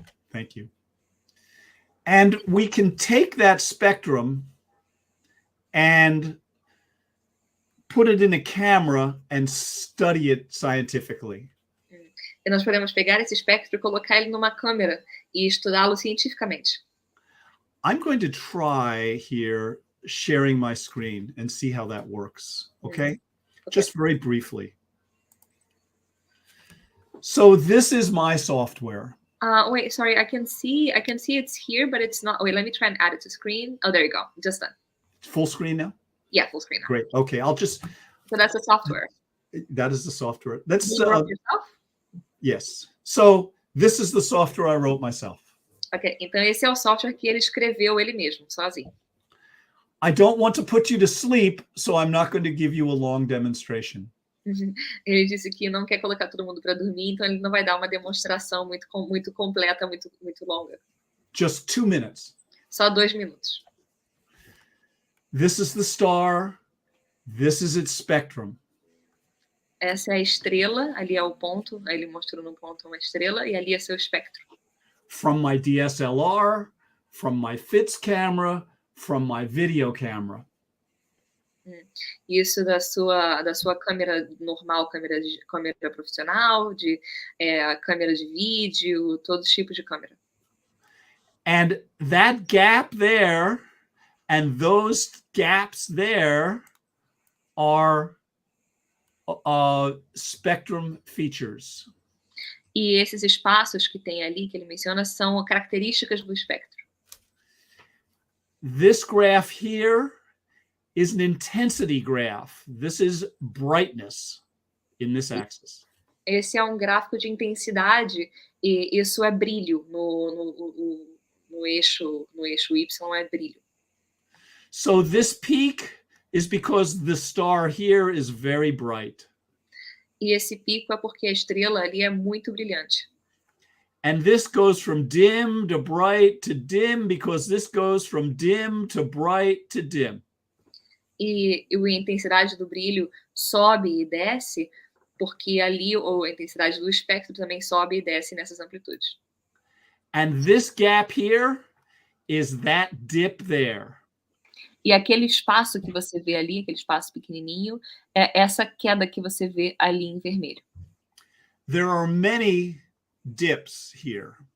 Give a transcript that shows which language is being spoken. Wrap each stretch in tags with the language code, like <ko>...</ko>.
<en>Thank you. And we can take that spectrum and put it in a camera and study it scientifically.</en> <pt>E nós podemos pegar esse espectro e colocar ele numa câmera e estudá-lo cientificamente.</pt> <en>I'm going to try here sharing my screen and see how that works. Okay? Just very briefly. So this is my software. Wait, sorry, I can see it's here, but it's not. Wait, let me try and add it to screen. Oh, there you go. Just done. Full screen now? Yeah, full screen now. Great. Okay, I'll just. So that's the software. That is the software. That's you wrote yourself? Yes. So this is the software I wrote myself.</en> <pt>Ok, então esse é o software que ele escreveu ele mesmo, sozinho.</pt> <en>I don't want to put you to sleep, so I'm not going to give you a long demonstration.</en> <pt>Ele disse que não quer colocar todo mundo para dormir, então ele não vai dar uma demonstração muito completa, muito longa.</pt> <en>Just 2 minutes.</en> <pt>Só 2 minutos.</pt> <en>This is the star. This is its spectrum.</en> <pt>Essa é a estrela, ali é o ponto, aí ele mostrou no ponto uma estrela, e ali é seu espectro.</pt> <en>From my DSLR, from my FITS camera, from my video camera.</en> <pt>Isso da sua câmera normal, câmera profissional, de câmera de vídeo, todos os tipos de câmera.</pt> <en>And that gap there and those gaps there are spectrum features.</en> <pt>E esses espaços que tem ali, que ele menciona, são características do espectro.</pt> <en>This graph here is an intensity graph. This is brightness in this axis.</en> <pt>Esse é um gráfico de intensidade e isso é brilho no eixo Y é brilho.</pt> <en>So this peak is because the star here is very bright.</en> <pt>E esse pico é porque a estrela ali é muito brilhante.</pt> <en>And this goes from dim to bright to dim because this goes from dim to bright to dim.</en> <pt>E a intensidade do brilho sobe e desce porque ali a intensidade do espectro também sobe e desce nessas amplitudes.</pt> <en>And this gap here is that dip there.</en> <pt>E aquele espaço que você vê ali, aquele espaço pequenininho, é essa queda que você vê ali em vermelho.</pt> <en>There are many dips here.</en>